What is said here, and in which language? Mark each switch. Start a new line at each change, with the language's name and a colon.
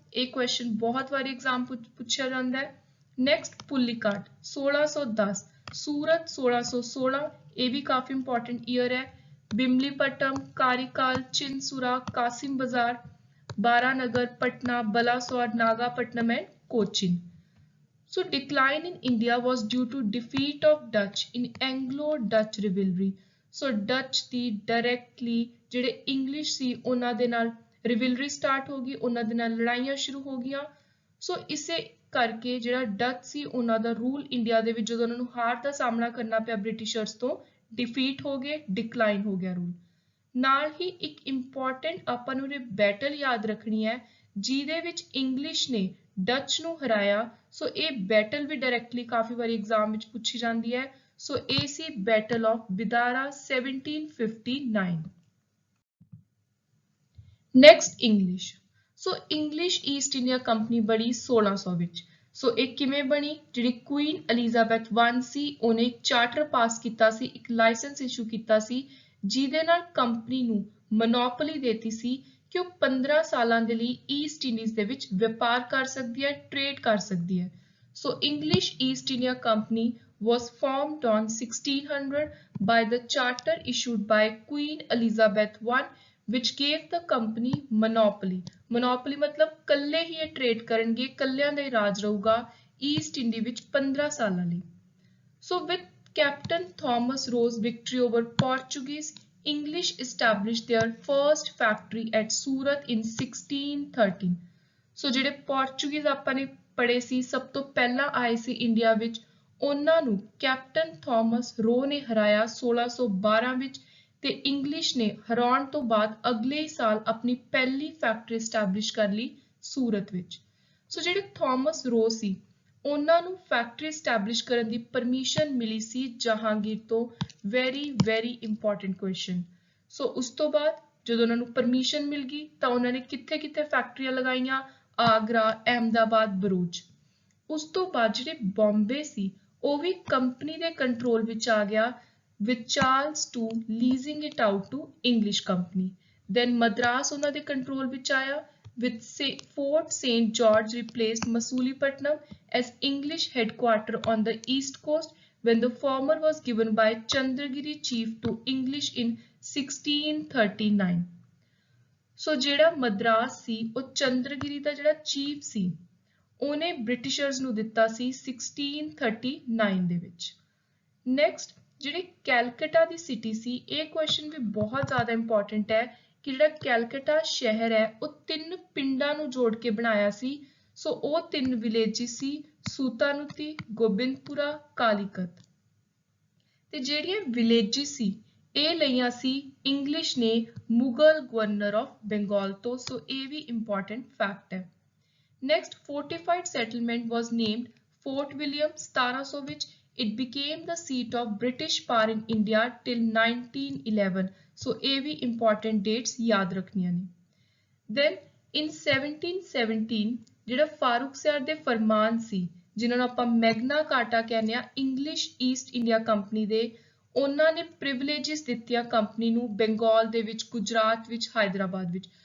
Punjabi: ਇਹ ਕੁਐਸਚਨ ਬਹੁਤ ਵਾਰੀ ਐਗਜ਼ਾਮ ਪੁੱਛਿਆ ਜਾਂਦਾ ਹੈ। ਨੈਕਸਟ ਪੁੱਲੀਕਾਟ 1610, ਸੂਰਤ 1616, ਇਹ ਵੀ ਕਾਫੀ ਇੰਪੋਰਟੈਂਟ ਈਅਰ ਹੈ। ਬਿਮਲੀਪਟਮ, ਕਾਰੀਕਾਲ, ਚਿੰਸੂਰਾ, ਕਾਸਿਮ ਬਾਜ਼ਾਰ, ਬਾਰਾਨਗਰ, Patna, ਬਲਾਸੌਰ, ਨਾਗਾਪਟਨਮ and Cochin.
English: So decline in India was due to defeat of Dutch in Anglo-Dutch rivalry।
Punjabi: So Dutch ਦੀ directly ਜਿਹੜੇ English ਸੀ ਉਹਨਾਂ ਦੇ ਨਾਲ rivalry start ਹੋ ਗਈ, ਉਹਨਾਂ ਦੇ ਨਾਲ ਲੜਾਈਆਂ ਸ਼ੁਰੂ ਹੋ ਗਈਆਂ। ਸੋ ਇਸੇ ਕਰਕੇ ਜਿਹੜਾ ਡੱਚ ਸੀ ਉਹਨਾਂ ਦਾ ਰੂਲ ਇੰਡੀਆ ਦੇ ਵਿੱਚ ਜਦੋਂ ਉਹਨਾਂ ਨੂੰ ਹਾਰ ਦਾ ਸਾਹਮਣਾ ਕਰਨਾ ਪਿਆ ਬ੍ਰਿਟਿਸ਼ਰਸ ਤੋਂ, ਡਿਫੀਟ ਹੋ ਗਏ, ਡਿਕਲਾਈਨ ਹੋ ਗਿਆ ਰੂਲ। ਨਾਲ ਹੀ ਇੱਕ ਇੰਪੋਰਟੈਂਟ ਆਪਾਂ ਨੂੰ ਇਹ ਬੈਟਲ ਯਾਦ ਰੱਖਣੀ ਹੈ ਜਿਹਦੇ ਵਿੱਚ ਇੰਗਲਿਸ਼ ਨੇ ਡੱਚ ਨੂੰ ਹਰਾਇਆ। ਸੋ ਇਹ ਬੈਟਲ ਵੀ ਡਾਇਰੈਕਟਲੀ ਕਾਫੀ ਵਾਰੀ ਐਗਜ਼ਾਮ ਵਿੱਚ ਪੁੱਛੀ ਜਾਂਦੀ ਹੈ। ਸੋ ਇਹ ਸੀ battle of ਬਿਦਾਰਾ 1759। Next English. So English East India company ਬਣੀ 1600 ਵਿੱਚ। ਸੋ ਇਹ ਕਿਵੇਂ ਬਣੀ? ਜਿਹੜੀ ਕੁਈਨ ਐਲਿਜ਼ਾਬੈਥ 1 ਸੀ ਉਹਨੇ ਇੱਕ ਚਾਰਟਰ ਪਾਸ ਕੀਤਾ ਸੀ, ਇੱਕ ਲਾਇਸੈਂਸ ਇਸ਼ੂ ਕੀਤਾ ਸੀ ਜਿਹਦੇ ਨਾਲ ਕੰਪਨੀ ਨੂੰ ਮੋਨੋਪੋਲੀ ਦੇਤੀ ਸੀ ਕਿ ਉਹ 15 ਸਾਲਾਂ ਦੇ ਲਈ ਈਸਟ ਇੰਡੀਜ਼ ਦੇ ਵਿੱਚ ਵਪਾਰ ਕਰ ਸਕਦੀ ਹੈ, ਟ੍ਰੇਡ ਕਰ ਸਕਦੀ ਹੈ।
English: So English East India company was formed on 1600 by the charter issued by Queen Elizabeth I, which gave the company monopoly।
Punjabi: Monopoly ਮਤਲਬ ਕੱਲੇ ਹੀ ਇਹ ਟ੍ਰੇਡ ਕਰਨਗੇ, ਕੱਲਿਆਂ ਦਾ ਹੀ ਰਾਜ ਰਹੂਗਾ ਈਸਟ ਇੰਡੀ ਵਿੱਚ 15 ਸਾਲਾਂ ਲਈ।
English: So with Captain Thomas Roe's victory over Portuguese, English established their first factory at Surat in 1613.
Punjabi: So ਜਿਹੜੇ ਪੋਰਚੁਗੀਜ਼ ਆਪਾਂ ਨੇ ਪੜ੍ਹੇ ਸੀ, ਸਭ ਤੋਂ ਪਹਿਲਾਂ ਆਏ ਸੀ ਇੰਡੀਆ ਵਿੱਚ, ਉਹਨਾਂ ਨੂੰ ਕੈਪਟਨ ਥਾਮਸ ਰੋ ਨੇ ਹਰਾਇਆ 1612 ਵਿੱਚ, ਤੇ ਇੰਗਲਿਸ਼ ਨੇ ਹਰਾਉਣ ਤੋਂ ਬਾਅਦ ਅਗਲੇ ਹੀ ਸਾਲ ਆਪਣੀ ਪਹਿਲੀ ਫੈਕਟਰੀ ਸਟੈਬਲਿਸ਼ ਕਰ ਲਈ ਸੂਰਤ ਵਿੱਚ। ਸੋ ਜਿਹੜੇ ਥਾਮਸ ਰੋ ਸੀ, ਉਹਨਾਂ ਨੂੰ ਫੈਕਟਰੀ ਸਟੈਬਲਿਸ਼ ਕਰਨ ਦੀ ਪਰਮਿਸ਼ਨ ਮਿਲੀ ਸੀ ਜਹਾਂਗੀਰ ਤੋਂ। Very important question. ਸੋ ਉਸ ਤੋਂ ਬਾਅਦ ਜਦੋਂ ਉਹਨਾਂ ਨੂੰ ਪਰਮਿਸ਼ਨ ਮਿਲ ਗਈ ਤਾਂ ਉਹਨਾਂ ਨੇ ਕਿੱਥੇ ਕਿੱਥੇ ਫੈਕਟਰੀਆਂ ਲਗਾਈਆਂ? ਆਗਰਾ, ਅਹਿਮਦਾਬਾਦ, ਬਰੂਚ। ਉਸ ਤੋਂ ਬਾਅਦ ਜਿਹੜੇ ਬੰਬੇ ਸੀ ਉਹ ਵੀ ਕੰਪਨੀ ਦੇ ਕੰਟਰੋਲ ਵਿੱਚ ਆ ਗਿਆ,
English: with Charles II leasing it out to English company.
Punjabi: Then Madras ਉਹਨਾਂ ਦੇ ਕੰਟਰੋਲ ਵਿੱਚ ਆਇਆ,
English: with Fort St. George replaced Masulipatam as English headquarter on the east coast when the former was given by Chandragiri chief to English in 1639.
Punjabi: ਸੋ ਜਿਹੜਾ ਮਦਰਾਸ ਸੀ ਉਹ ਚੰਦਰਗਿਰੀ ਦਾ ਜਿਹੜਾ chief ਸੀ ਉਹਨੇ Britishers ਨੂੰ ਦਿੱਤਾ ਸੀ 1639 ਦੇ ਵਿੱਚ। ਨੈਕਸਟ ਜਿਹੜੀ ਕੈਲਕਟਾ ਦੀ ਸਿਟੀ ਸੀ, ਇਹ ਕੁਐਸਚਨ ਵੀ ਬਹੁਤ ਜ਼ਿਆਦਾ ਇੰਪੋਰਟੈਂਟ ਹੈ ਕਿ ਜਿਹੜਾ ਕੈਲਕਟਾ ਸ਼ਹਿਰ ਹੈ ਉਹ 3 ਪਿੰਡਾਂ ਨੂੰ ਜੋੜ ਕੇ ਬਣਾਇਆ ਸੀ। ਸੋ ਉਹ 3 ਵਿਲੇਜਿਸ ਸੀ, ਸੂਤਾਨੁਤੀ, ਗੋਬਿੰਦਪੁਰਾ, ਕਾਲੀਕਤ। ਤੇ ਜਿਹੜੀਆਂ ਵਿਲੇਜਿਸ ਸੀ ਇਹ ਲਈਆਂ ਸੀ ਇੰਗਲਿਸ਼ ਨੇ ਮੁਗਲ ਗਵਰਨਰ ਆਫ ਬੰਗਾਲ ਤੋਂ। ਸੋ ਇਹ ਵੀ ਇੰਪੋਰਟੈਂਟ ਫੈਕਟ ਹੈ।
English: Next fortified settlement was named Fort William 1700 ਵਿੱਚ। It became the seat of British power in India till 1911.
Punjabi: So ਇਹ ਵੀ important dates ਯਾਦ ਰੱਖਣੀਆਂ ਨੇ। Then in 1717 ਜਿਹੜਾ ਫਾਰੂਕਸਿਆਰ ਦੇ ਫਰਮਾਨ ਸੀ, ਜਿਨ੍ਹਾਂ ਨੂੰ ਆਪਾਂ ਮੈਗਨਾ ਕਾਰਟਾ ਕਹਿੰਦੇ ਆ, ਇੰਗਲਿਸ਼ ਈਸਟ ਇੰਡੀਆ ਕੰਪਨੀ ਦੇ, ਉਹਨਾਂ ਨੇ ਪ੍ਰਿਵਿਲੇਜਸ ਦਿੱਤੀਆਂ ਕੰਪਨੀ ਨੂੰ ਬੰਗਾਲ ਦੇ ਵਿੱਚ, ਗੁਜਰਾਤ ਵਿੱਚ, ਹਾਇਦਰਾਬਾਦ ਵਿੱਚ।